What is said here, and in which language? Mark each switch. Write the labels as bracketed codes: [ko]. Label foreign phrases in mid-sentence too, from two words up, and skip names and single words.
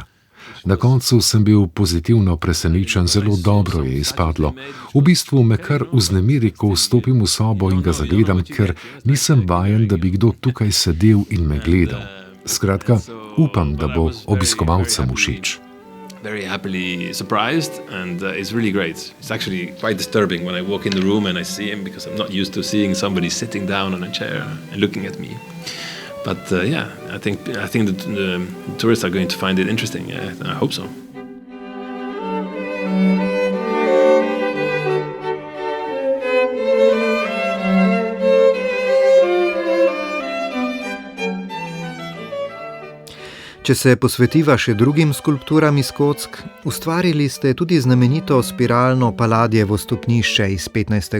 [sl] Na koncu sem bil pozitivno presenečen, zelo dobro je izpadlo. V bistvu me kar vznemiri, ko vstopim v sobo in ga zagledam, ker nisem vajen, da bi kdo tukaj sedel in me gledal. Skratka, upam, da bo obiskovalcem všeč. [en] Very happily surprised and it's really great. It's actually quite disturbing when I walk in the room and I see him because I'm not used to seeing somebody sitting down on a chair and looking at me. But yeah, I think the tourists are going to find it interesting. I hope so. [sl] Če se posvetiva še drugim skulpturam iz kock, ustvarili ste tudi znamenito spiralno Paladjevo stopnišče iz 15.